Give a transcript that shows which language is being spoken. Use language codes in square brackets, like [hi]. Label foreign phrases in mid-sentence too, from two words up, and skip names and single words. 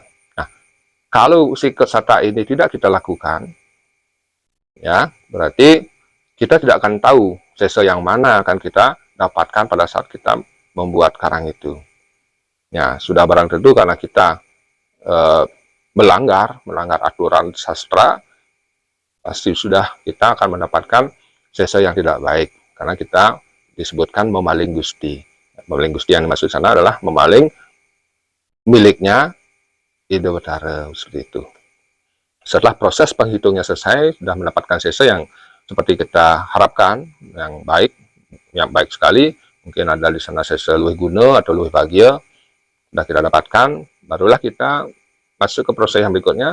[id] Nah, kalau sikut sata ini tidak kita lakukan, ya, berarti kita tidak akan tahu sese yang mana akan kita dapatkan pada saat kita membuat karang itu. Ya, sudah barang tentu karena kita melanggar aturan sastra, pasti sudah kita akan mendapatkan sese yang tidak baik, karena kita disebutkan memaling gusti. Memaling gusti yang dimaksud sana adalah memaling miliknya Ida Betara, seperti itu. Setelah proses penghitungnya selesai, sudah mendapatkan sese yang seperti kita harapkan, yang baik sekali. Mungkin ada di sana sese luwih guna atau luwih bahagia, sudah kita dapatkan, barulah kita masuk ke proses yang berikutnya.